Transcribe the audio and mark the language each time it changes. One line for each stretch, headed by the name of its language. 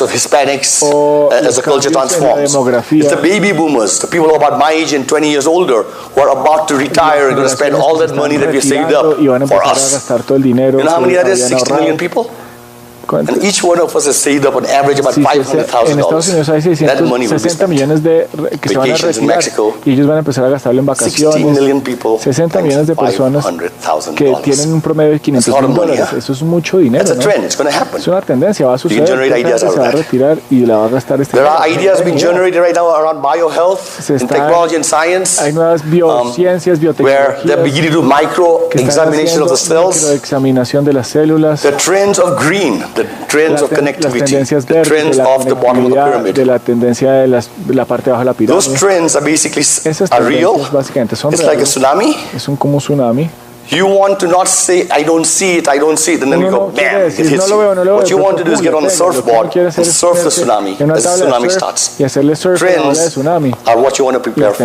English: of Hispanics as the culture transforms. It's the baby boomers, the people who are about my age and 20 years older, who are about to retire and going to spend all that money that we saved up for us. You know how many that is? 60 million people? And each one of us has saved up on average about $500,000.
Spanish: En Estados Unidos hay 660 millones que se van a retirar y ellos van a empezar a gastarlo en vacaciones. 60 millones de personas que tienen un promedio de $500,000. Eso es mucho dinero, ¿no? Es una tendencia, va a suceder. Se va a retirar y la va a gastar este dinero.
English: There are ideas being generated right now around biohealth, in technology and science.
Spanish: Hay nuevas biociencias, biotecnologías.
English: Where they're beginning to do micro-examination of the cells.
Spanish: Microexaminación de las células.
English: The trends of green. The trends of connectivity, the trends of the bottom of the pyramid.
Spanish: De la tendencia de la parte baja de la pirámide.
English: Those trends are basically real. It's like a tsunami.
Spanish: Es como un tsunami.
English: You want to not say, I don't see it, and then you go, bam, it hits you. What you want to do is get on the surfboard and surf the tsunami as the tsunami starts. Trends are what you want to prepare for.